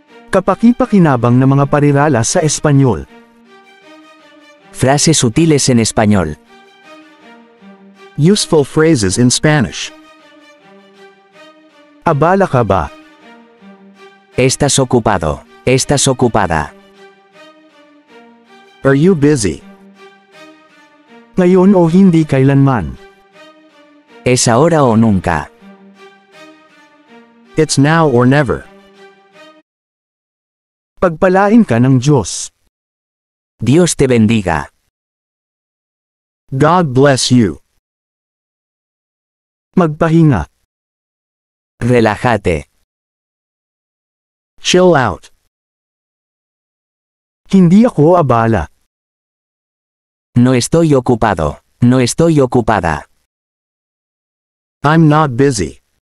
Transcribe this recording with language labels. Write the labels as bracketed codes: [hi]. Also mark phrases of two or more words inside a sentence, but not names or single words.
[tl] Kapaki-pakinabang na mga parirala sa Espanyol. [es] Frases útiles en español. [en] Useful phrases in Spanish. [tl] Abala ka ba? [es] Estás ocupado. Estás ocupada. [en] Are you busy? [tl] Ngayon o hindi kailanman. [es] Es ahora o nunca. [en] It's now or never. [tl] Pagpalain ka ng Diyos. [es] Dios te bendiga. [en] God bless you. [tl] Magpahinga. [es] Relájate. [en] Chill out. [tl] Hindi ako abala. [es] No estoy ocupado. No estoy ocupada. [en] I'm not busy.